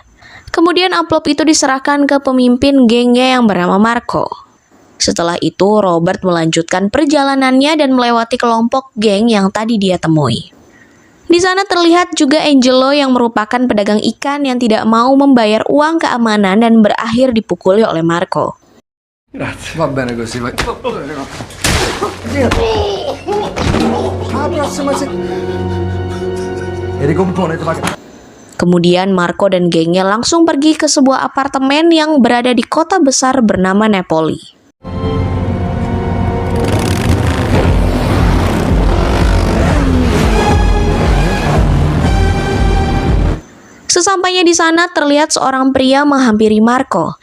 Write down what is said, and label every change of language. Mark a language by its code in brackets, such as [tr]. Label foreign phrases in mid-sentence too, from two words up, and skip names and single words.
[id] Kemudian amplop itu diserahkan ke pemimpin gengnya yang bernama Marco. Setelah itu, Robert melanjutkan perjalanannya dan melewati kelompok geng yang tadi dia temui. Di sana terlihat juga Angelo yang merupakan pedagang ikan yang tidak mau membayar uang keamanan dan berakhir dipukuli oleh Marco. [it] Grazie. Va bene così, vai. [id] Kemudian Marco dan gengnya langsung pergi ke sebuah apartemen yang berada di kota besar bernama Napoli. Sesampainya di sana terlihat seorang pria menghampiri Marco.